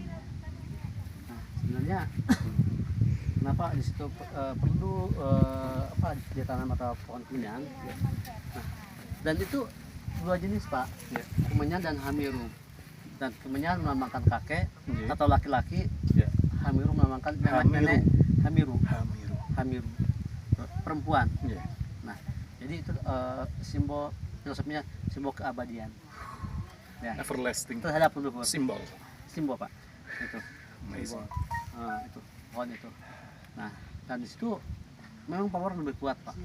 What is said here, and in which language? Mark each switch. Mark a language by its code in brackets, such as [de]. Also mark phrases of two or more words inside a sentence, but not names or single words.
[id] Nah, sebenarnya kenapa di situ perlu ditanam atau pohon kemenyan? Ya. Nah, dan itu 2 jenis, Pak. Ya. Kemenyan dan hamiru. Dan kemenyan melambangkan kakek Ya. atau laki-laki, Ya. hamiru melambangkan Hamiru. nenek. Hamiru, Hamiru. hamiru, perempuan. Ya. Nah, jadi itu simbol filosofinya, simbol keabadian. Ya, Everlasting terhadap leluhur. simbol. Simbol, Pak. Itu. Amazing. Simbol. Itu pohon itu. Nah, dan di situ memang power lebih kuat, Pak.